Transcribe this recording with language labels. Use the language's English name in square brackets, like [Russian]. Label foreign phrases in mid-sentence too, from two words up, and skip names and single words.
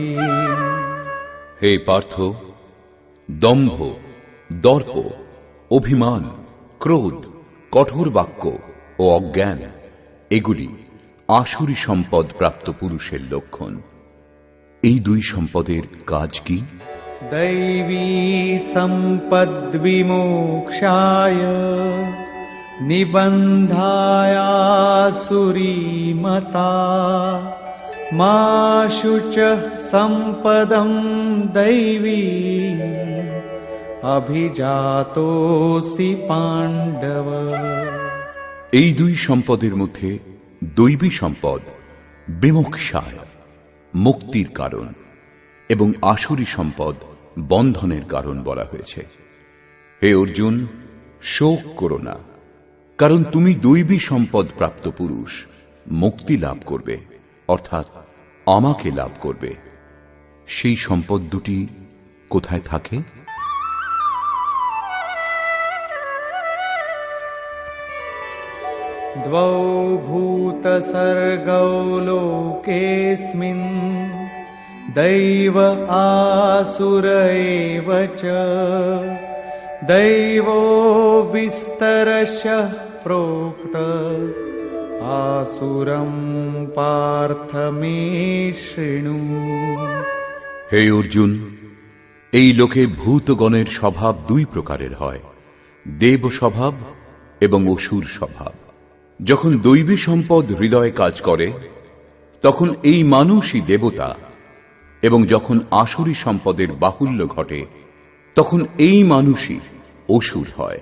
[Bangla] হে পার্থ, দম্ভ, দর্প, অভিমান, ক্রোধ, কঠোর বাক্য ও অজ্ঞান, এগুলি আসুরী সম্পদ প্রাপ্ত পুরুষের লক্ষণ। এই দুই সম্পদের কাজ কি? [Sanskrit] दैवी सम्पद्विमोक्षाय निबन्धायासुरीमता मा शुचः सम्पदं दैवी अभिजातोऽसि पाण्डव। [Bangla] এই দুই সম্পদের মধ্যে দৈবী সম্পদ বিমোক্ষায়, মুক্তির কারণ, এবং আসুরী সম্পদ বন্ধনের কারণ বলা হয়েছে। হে অর্জুন, শোক করো না, কারণ তুমি দৈবী সম্পদ প্রাপ্ত পুরুষ। মুক্তি লাভ করবে, অর্থাৎ আমাকে লাভ করবে। সেই সম্পদ দুটি কোথায় থাকে? [Sanskrit] द्वौ भूतसर्गौ लोकेऽस्मिन् दैव आसुर एव च दैवो विस्तरशः प्रोक्त आसुरं पार्थ मे शृणु। [Bangla] হে অর্জুন, এই লোকে ভূতগণের স্বভাব দুই প্রকারের হয়। দেব স্বভাব এবং অসুর স্বভাব। যখন দৈবী সম্পদ হৃদয়ে কাজ করে তখন এই মানুষই দেবতা, এবং যখন আসুরী সম্পদের বাহুল্য ঘটে তখন এই মানুষই অসুর হয়।